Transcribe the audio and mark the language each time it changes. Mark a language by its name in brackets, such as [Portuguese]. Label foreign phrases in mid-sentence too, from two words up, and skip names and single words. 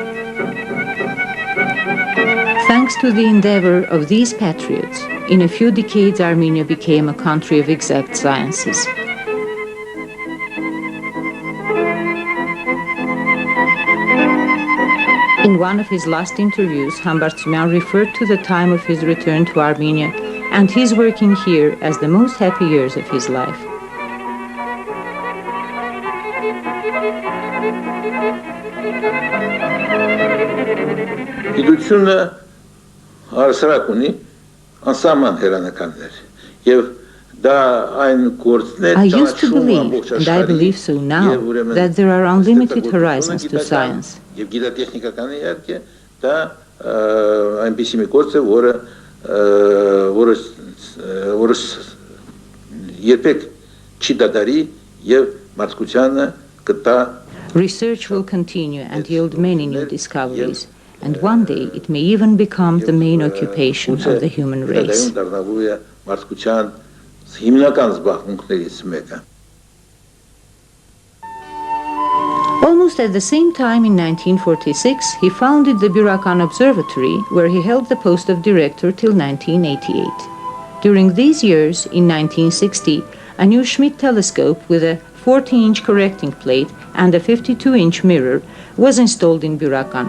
[English] Thanks to the endeavor of these patriots, in a few decades Armenia became a country of exact sciences. In one of his last interviews, Hambartsumyan referred to the time of his return to Armenia and his working here as the most happy years of his life. [Armenian] Գիտությունը հարսարակ ունի անսահման հերանականներ եւ դա այն գործն է [English] I used to believe, and I believe so now, that there are unlimited horizons to science. [Armenian] Եվ գիտատեխնիկականը իհարկե դա այնպիսի մի գործ է, որը երբեք չի դադարի եւ մարդկությանը կտա. [English] Research will continue and yield many new discoveries, and one day it may even become the main occupation of the human race. [Armenian] Մարդկության հիմնական զբաղմունքներից մեկը. [English] Almost at the same time, in 1946, he founded the Burakan Observatory, where he held the post of director till 1988. During these years, in 1960, a new Schmidt telescope with a 40-inch correcting plate and a 52-inch mirror was installed in Burakan.